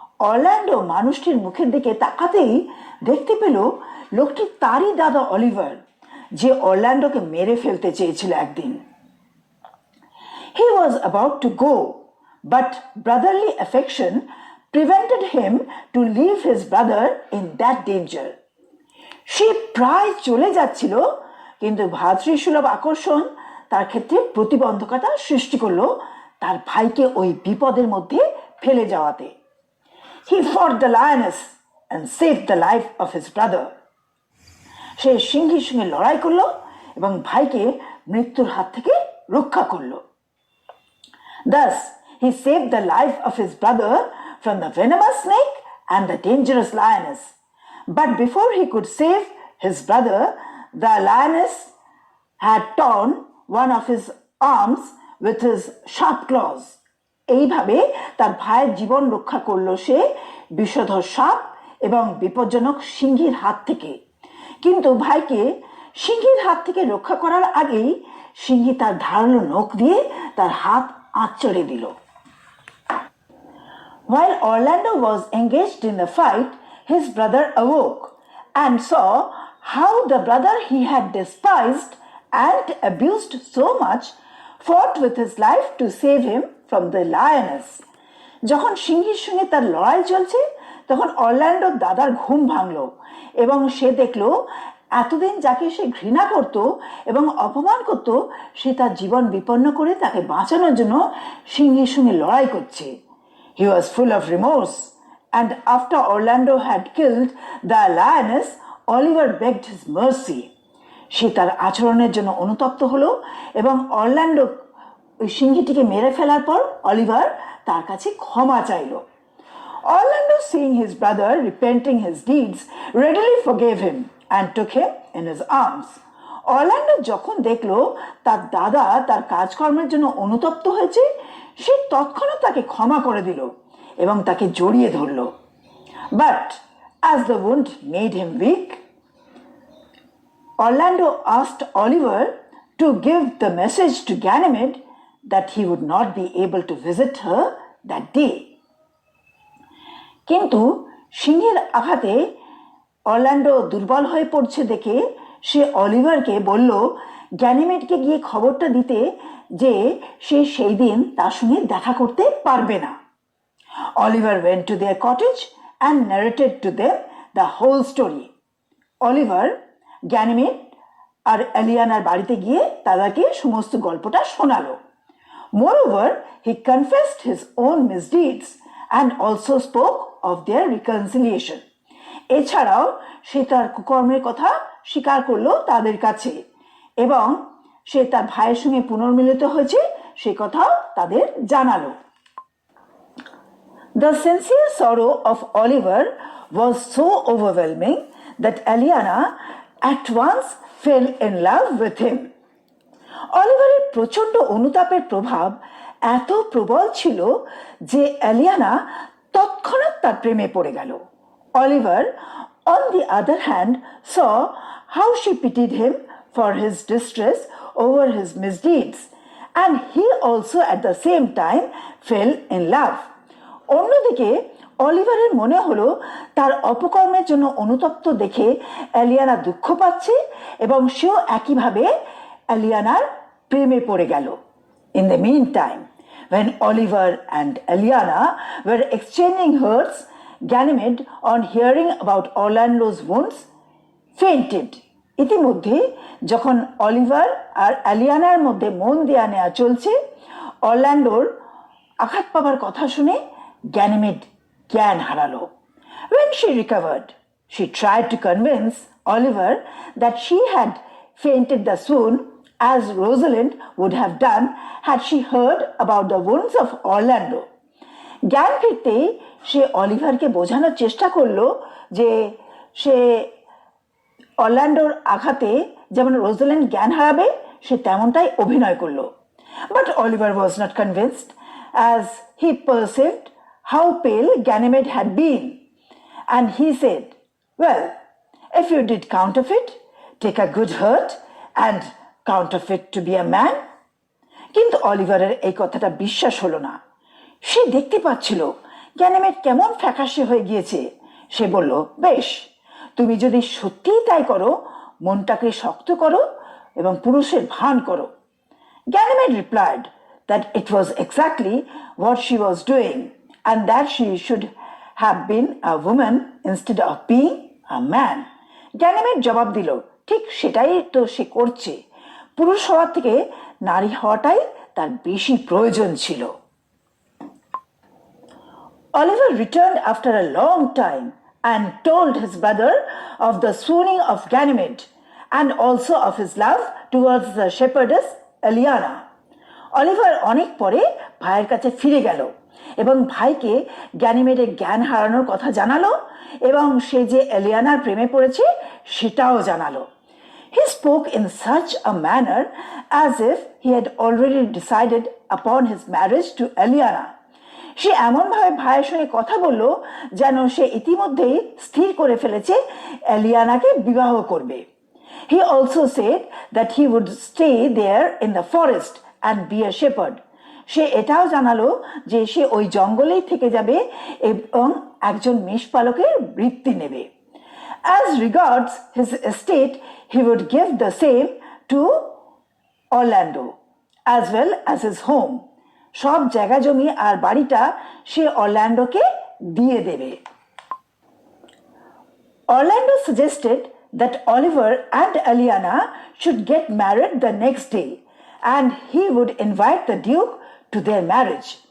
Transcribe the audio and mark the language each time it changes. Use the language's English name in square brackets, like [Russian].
[Bangla] Orlando মানুষটির মুখের দিকে তাকাতেই দেখতে পেল লোকটি তারই দাদা অলিভার, যে অরল্যান্ডোকে মেরে ফেলতে চেয়েছিল একদিন। [English] He was about to go, but brotherly affection prevented him to leave his brother in that danger. [Bangla] সে প্রায় চলে যাচ্ছিল, কিন্তু ভ্রাতৃসুলভ আকর্ষণ তার ক্ষেত্রে প্রতিবন্ধকতা সৃষ্টি করলো তার ভাইকে ওই বিপদের মধ্যে ফেলে যাওয়াতে। [English] He fought the lioness and saved the life of his brother. [Bangla] সে সিংহীর সঙ্গে লড়াই করলো এবং ভাইকে মৃত্যুর হাত থেকে রক্ষা করলো। [English] Thus, he saved the life of his brother from the venomous snake and the dangerous lioness. But before he could save his brother, the lioness had torn one of his arms with his sharp claws. [Bangla] এইভাবে তার ভাইয়ের জীবন রক্ষা করলো সে বিষধর সাপ এবং বিপজ্জনক সিংহীর হাত থেকে। কিন্তু ভাইকে সিংহীর হাত থেকে রক্ষা করার আগেই সিংহী তার ধারালো নখ দিয়ে তার হাত আঁচড়ে দিল। [English] While Orlando was engaged in the fight, his brother awoke and saw how the brother he had despised and abused so much fought with his life to save him from the lioness. [Bangla] যখন সিংহীর সঙ্গে তার লড়াই চলছে তখন অরল্যান্ডোর দাদার ঘুম ভাঙল এবং সে দেখল এতদিন যাকে সে ঘৃণা করত এবং অপমান করত সে তার জীবন বিপন্ন করে তাকে বাঁচানোর জন্য সিংহীর সঙ্গে লড়াই করছে। [English] He was full of remorse, and after Orlando had killed the lioness, Oliver begged his mercy. [Bangla] সে তার আচরণের জন্য অনুতপ্ত হলো এবং অরল্যান্ডো ওই সিংহীটিকে মেরে ফেলার পর অলিভার তার কাছে ক্ষমা চাইল। [English] Orlando, seeing his brother repenting his deeds, readily forgave him and took him in his arms. [Bangla] Orlando যখন দেখলো তার দাদা তার কাজকর্মের জন্য অনুতপ্ত হয়েছে সে তৎক্ষণাৎ তাকে ক্ষমা করে দিল এবং তাকে জড়িয়ে ধরল। [English] But as the wound made him weak, Orlando asked Oliver to give the message to Ganymede that he would not be able to visit her that day. [Bangla] কিন্তু সিংহের আঘাতে অরল্যান্ডো দুর্বল হয়ে পড়ছে দেখে সে অলিভারকে বলল গ্যানিমেডকে গিয়ে খবরটা দিতে যে সে সেই দিন তার সঙ্গে দেখা করতে পারবে না। [English] Oliver went to their cottage and narrated to them the whole story. [Bangla] Oliver Ganymede আর এলিয়ানার বাড়িতে গিয়ে তাদেরকে সমস্ত গল্পটা শোনালো। [English] Moreover, he confessed his own misdeeds and also spoke of their reconciliation. [Bangla] এছাড়াও সে তার কুকর্মের কথা স্বীকার করলো তাদের কাছে এবং সে তার ভাইয়ের সঙ্গে পুনর্মিলিত হয়েছে সে কথাও তাদের জানালো। [English] The sincere sorrow of Oliver was so overwhelming that Eliana at once fell in love with him. [Bangla] অলিভারের প্রচণ্ড অনুতাপের প্রভাব এত প্রবল ছিল যে এলিয়ানা তৎক্ষণাৎ তার প্রেমে পড়ে গেল। [English] Oliver on the other hand saw how she pitied him for his distress over his misdeeds, and he also at the same time fell in love. [Bangla] অন্যদিকে অলিভারের মনে হলো তার অপকর্মের জন্য অনুতপ্ত দেখে এলিয়ানা দুঃখ পাচ্ছে এবং সেও একইভাবে এলিয়ানার প্রেমে পড়ে গেল। [English] In the meantime, when Oliver and Eliana were exchanging hurts, Ganymede, on hearing about Orlando's wounds, fainted. [Bangla] ইতিমধ্যে যখন অলিভার আর এলিয়ানার মধ্যে মন দেয়া নেওয়া চলছে, অরল্যান্ডোর আঘাত পাবার কথা শুনে গ্যানিমেড জ্ঞান হারালো। [English] When she recovered, she tried to convince Oliver that she had fainted the swoon as Rosalind would have done had she heard about the wounds of Orlando. [Bangla] জ্ঞান ফিরতে সে অলিভারকে বোঝানোর চেষ্টা করলো যে সে অরল্যান্ডোর আঘাতে যেমন রোজালিন্ড জ্ঞান হারাবে সে তেমনটাই অভিনয় করলো। [English] But Oliver was not convinced as he perceived how pale Ganymede had been, and he said, "Well, if you did counterfeit, take a good hurt and counterfeit to be a man." [Bangla] কিন্তু অলিভারের এই কথাটা বিশ্বাস হলো না। সে দেখতে পাচ্ছিল Ganymede কেমন ফ্যাকাশে হয়ে গিয়েছে। সে বলল, বেশ, তুমি যদি সত্যিই তাই করো মনটাকে শক্ত করো এবং পুরুষের ভান করো। [English] Ganymede replied that it was exactly what she was doing and that she should have been a woman instead of being a man. [Bangla] Ganymede জবাব দিল, ঠিক সেটাই তো সে করছে, পুরুষ হওয়ার থেকে নারী হওয়াটাই তার বেশি প্রয়োজন ছিল। [English] Oliver returned after a long time and told his brother of the swooning of Ganymede and also of his love towards the shepherdess Eliana. [Bangla] Oliver অনেক পরে ভাইয়ের কাছে ফিরে গেল এবং ভাইকে গ্যানিমেডের জ্ঞান হারানোর কথা জানালো এবং সে যে এলিয়ানার প্রেমে পড়েছে সেটাও জানালো। [English] He spoke in such a manner as if he had already decided upon his marriage to Eliana. [Bangla] সে এমনভাবে ভাইয়ের সঙ্গে কথা বলল যেন সে ইতিমধ্যেই স্থির করে ফেলেছে এলিয়ানাকে বিবাহ করবে। [English] He also said that he would stay there in the forest and be a shepherd. [Bangla] সে এটাও জানালো যে সে ওই জঙ্গলেই থেকে যাবে এবং একজন মেষপালকের বৃত্তি নেবে। [English] As regards his estate, he would give the same to Orlando as well as his home. [Bangla] সব জায়গা জমি আর বাড়িটা সে অরল্যান্ডোকে দিয়ে দেবে। [English] Orlando suggested that Oliver and Eliana should get married the next day and he would invite the Duke to their marriage.